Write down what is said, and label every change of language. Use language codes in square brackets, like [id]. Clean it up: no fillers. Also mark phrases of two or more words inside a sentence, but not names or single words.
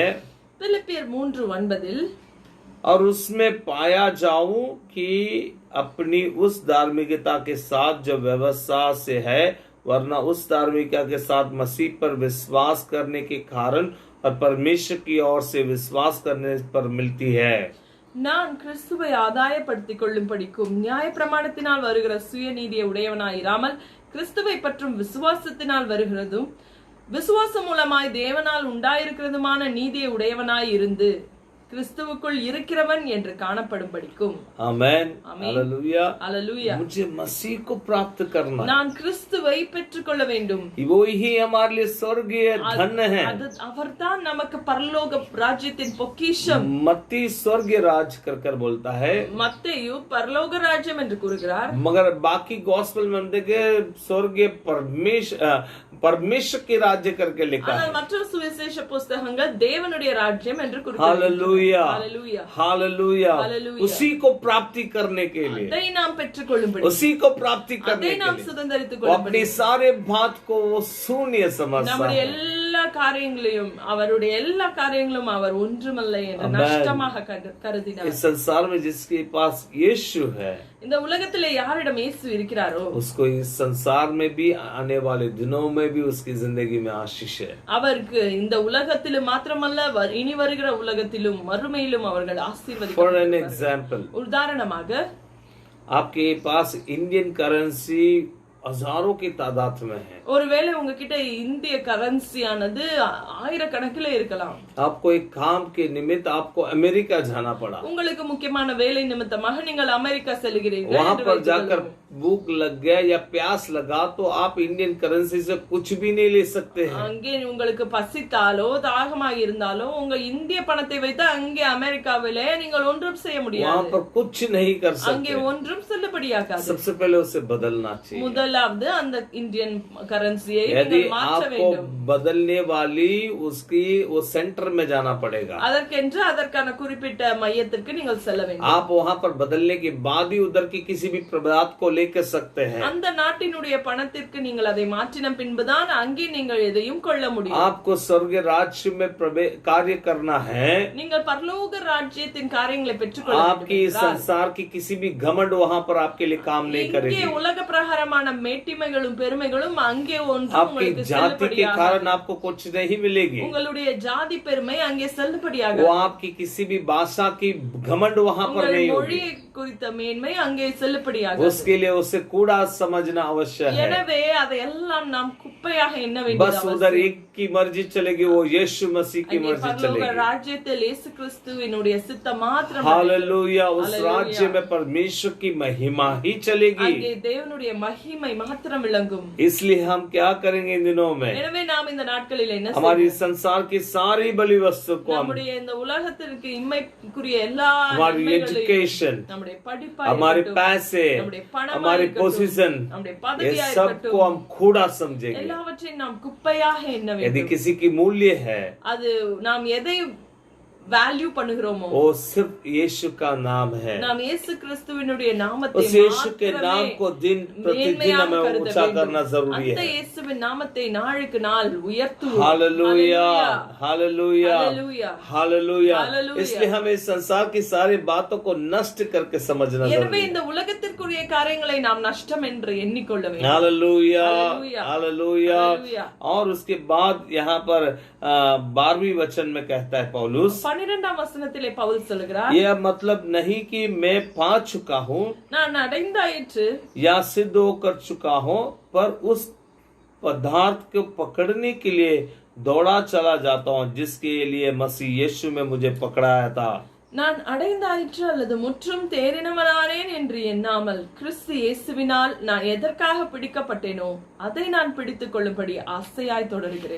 [ta] பிலிப்பியர் 3:9 [hi] और उसमें पाया जाऊं कि अपनी उस धार्मिकता के साथ जो व्यवस्था से है, वरना उस धार्मिकता के साथ मसीह पर विश्वास करने के कारण और परमेश्वर की ओर से विश्वास करने पर मिलती है। [ta] நான் கிறிஸ்துவை ஆதாயப்படுத்திக் கொள்ளும் படிக்கும் நியாயப்பிரமாணத்தினால் வருகிற சுயநீதியை உடையவனாயிராமல் கிறிஸ்துவை பற்றும் விசுவாசத்தினால் வருகிறதும் விசுவாசம் மூலமாய் தேவனால் உண்டாயிருக்கிறதுமான நீதியை உடையவனாய் இருந்து கிறிஸ்துவுக்குள் இருக்கிறவன் என்று காணப்படும் படிக்கும். [hi] आमेन, हालेलुया, हालेलुया। मुझे मसीह को प्राप्त करना, [ta] நான் கிறிஸ்துவை பெற்றுக்கொள்ள வேண்டும். [hi] वो ही हमारे लिए स्वर्गीय धन है। [ta] அவர்தான் நமக்கு பரலோக ராஜ்யத்தின் பொக்கிஷம். [hi] मत्ती स्वर्गीय राज कर बोलता है, [ta] மத்தேயு பரலோக ராஜ்யம் என்று கூறுகிறார். [hi] मगर बाकी गॉस्पेल में हम देखे स्वर्गीय परमेश्वर के राज्य करके लिखा है। [ta] ஆனால் மற்ற சுவிசேஷ புத்தகங்கள் தேவனுடைய ராஜ்யம் என்று கூறுகிறது. [hi] हालेलुया, हालेलुया, हालेलुया। हालेलुया। उसी को प्राप्ति करने के लिए, [ta] அதை நாம் பெற்றுக்கொள்ளும்படி, [hi] उसी को प्राप्ति करने [ta] அதை [hi] के [ta] நாம் [hi] लिए [ta] சுதந்தரித்துக் [hi] वो [ta] கொள்ளும்படி [hi] अपनी सारे बात को वो शून्य समझता [ta] நம்முடைய [hi] है। [ta] எல்லா காரியங்களையும் அவருடைய எல்லா காரியங்களும் அவர் ஒன்றுமல்ல என்று [en] Amen. [ta] நஷ்டமாக கருதினார். [hi] इस संसार में जिसके पास यीशु है, [ta] இந்த உலகத்திலே யாரிடம் இயேசு இருக்கிறாரோ [hi] उसको इस संसार में भी आने वाले दिनों में भी उसकी जिंदगी में आशीष है। [ta] அவருக்கு இந்த உலகத்திலும் மாத்திரமல்ல இனி வருகிற உலகத்திலும் மறுமையிலும் அவர்கள் [en] For an [ta] ஆசீர்வதிக்கப்படுவார்கள். [en] example, [ta] உதாரணமாக [hi] आपके पास [en] Indian currency [hi] हजारों की तादाद में है। [ta] ஒருவேளை உங்ககிட்ட இந்திய கரன்சியானது ஆயிரக்கணக்கில் இருக்கலாம். [hi] आपको एक काम के निमित्त आपको अमेरिका जाना पड़ा, [ta] உங்களுக்கு முக்கியமான வேலை நிமித்தமாக நீங்கள் அமெரிக்கா செல்கிறீர்கள். [hi] वहां पर जाकर भूख लग गया या प्यास लगा तो आप [en] Indian currency [hi] से कुछ भी नहीं ले सकते हैं। [ta] அங்கே உங்களுக்கு பசித்தாலோ தாகமாக இருந்தாலோ உங்க இந்திய பணத்தை வைத்து அங்கே அமெரிக்காவிலே நீங்கள் ஒன்றும் செய்ய முடியாது. [hi] वहां पर कुछ नहीं कर [ta] அங்கே [hi] सकते। [ta] ஒன்றும் செல்லுபடியாகாது. [hi] सबसे पहले उसे बदलना चाहिए। [ta] முதலாவது அந்த இந்தியன் கரன்சியை [hi] यदि [ta] நீங்கள் மாற்ற [hi] आपको [ta] வேண்டும். [hi] बदलने वाली उसकी वो सेंटर में जाना पड़ेगा। [ta] அதற்கென்று அதற்கான குறிப்பிட்ட மையத்திற்கு நீங்கள் செல்ல வேண்டும். [hi] आप वहां पर बदलने के बाद ही उधर की किसी भी पदार्थ को लेकर सकते हैं। [ta] அந்த நாட்டினுடைய பணத்திற்கு நீங்கள் அதை மாற்றின பின்புதான் அங்கே நீங்கள் எதையும் கொள்ள முடியும். [hi] आपको स्वर्ग राज्य में कार्य करना है। [ta] நீங்கள் பரலோக ராஜ்யத்தின் காரியங்களை பெற்றுக்கொள்ள [hi] आपकी संसार की किसी भी घमंड वहां पर आपके लिए काम नहीं [ta] இங்கே [hi] करेगी। [ta] உலக பிரகாரமான மேட்டிமைகளும் பெருமைகளும் அங்கே ஒன்றும் [hi] आपकी [ta] உங்களுக்கு [hi] जाति के [ta] செல்லுபடியாகாது. [hi] कारण आपको कुछ नहीं मिलेगी। [ta] உங்களுடைய ஜாதி பெருமை அங்கே செல்லுபடியாகாது. [hi] वो आपकी किसी भी भाषा की घमंड वहां पर [ta] உங்கள் [hi] नहीं होगी। [ta] மொழியை குறித்த மேன்மை அங்கே செல்லுபடியாகாது. [hi] उसके लिए उसे कूड़ा समझना अवश्य है। [ta] எனவே அதையெல்லாம் நாம் குப்பையாக எண்ண வேண்டியது [hi] बस उधर एक की मर्जी चलेगी, वो यीशु मसीह की [ta] அங்கே [hi] मर्जी [ta] பரலோக [hi] चलेगी। [ta] ராஜ்யத்தில் இயேசு கிறிஸ்துவினுடைய சித்தம் மாத்திரம் [hi] हालेलुया। उस हालेलुया। राज्य में परमेश्वर की महिमा ही चलेगी। [ta] அங்கே தேவனுடைய மகிமை மாத்திரம் விளங்கும். [hi] इसलिए हम क्या करेंगे इन दिनों में? [ta] எனவே நாம் இந்த நாட்களில் என்ன [hi] हमारी [ta] செய்வோம்? [hi] संसार की सारी बली वस्तु को हम, [ta] நம்முடைய இந்த உலகத்திற்கு இம்மைக்குரிய எல்லா [hi] हमारी [ta] நன்மைகளையும், [hi] एजुकेशन, [ta] நம்முடைய படிப்பா [hi] हमारे [ta] இருக்கட்டும், [hi] पैसे, [ta] நம்முடைய பணமா [hi] हमारी [ta] இருக்கட்டும், [hi] पोजीशन, [ta] நம்முடைய [hi] ये [ta] பதவியா [hi] सब [ta] இருக்கட்டும், [hi] को हम कूड़ा समझेंगे। [ta] எல்லாவற்றையும் நாம் குப்பையாக எண்ண [hi] यदि [ta] வேண்டும். [hi] किसी की मूल्य है, [ta] அது நாம் எதை வேல்யூ பண்ணுகிறோமோ [hi] वो सिर्फ यीशु का नाम है। [ta] நாம் இயேசு கிறிஸ்துவினுடைய நாமத்தை [hi] उस यीशु के [ta] மாத்திரமே [hi] नाम को दिन प्रतिदिन [ta] மேன்மையாக [hi] हमें [ta] கருத [hi] ऊंचा [ta] வேண்டும். [hi] करना जरूरी [ta] அந்த [hi] है। [ta] இயேசுவின் நாமத்தை நாளுக்கு நாள் உயர்த்துவோம். [hi] हालेलुया, हालेलुया, हालेलुया, हालेलुया, हालेलुया। इसलिए हमें इस संसार की सारी बातों को नष्ट करके समझना [ta] எனவே [hi] जरूरी है। [ta] இந்த உலகத்திற்குரிய காரியங்களை நாம் நஷ்டம் என்று எண்ணிக்கொள்ள வேண்டும். [hi] हालेलुया, हालेलुया, हालेलुया। हालेलुया। और उसके बाद यहाँ पर 12वीं वचन में कहता है पौलुस, [ta] 12ஆம் வசனத்திலே பவுல் சொல்கிறார், [hi] यह मतलब नहीं कि मैं पा चुका हूँ [ta] நான் அடைந்தாயிற்று [hi] या सिद्ध होकर चुका हूँ, पर उस पदार्थ को पकड़ने के लिए दौड़ा चला जाता हूँ जिसके लिए मसीह यीशु में मुझे पकड़ाया था। [ta] நான் அடைந்தாயிற்று அல்லது முற்றும் தேறினவனானேன் என்று எண்ணாமல் கிறிஸ்து இயேசுவினால் நான் எதற்காக பிடிக்கப்பட்டேனோ அதை நான் பிடித்துக் கொள்ளும்படி ஆசையாய் தொடர்கிறேன்.